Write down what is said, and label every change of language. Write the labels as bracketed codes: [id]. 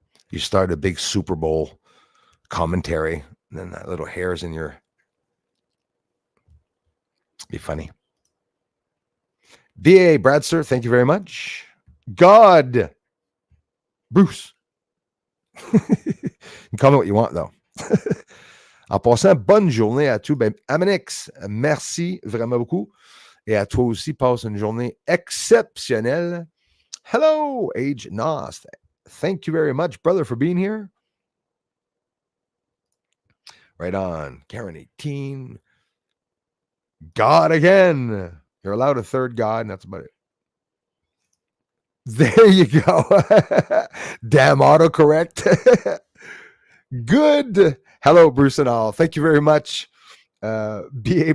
[en] You start a big Super Bowl commentary, and then that little hair's in your. Be funny. B.A. Bradster, thank you very much. God, Bruce. Comment what you want, though. [fr] En passant, bonne journée à tous. Amanix, merci vraiment beaucoup. Et à toi aussi, passe une journée exceptionnelle. [en] Hello, Age Nost. Thank you very much, brother, for being here. Right on. Karen 18. God again. You're allowed a third God, and that's about it. There you go. Damn autocorrect. Good. Hello, Bruce and all. Thank you very much. B.A.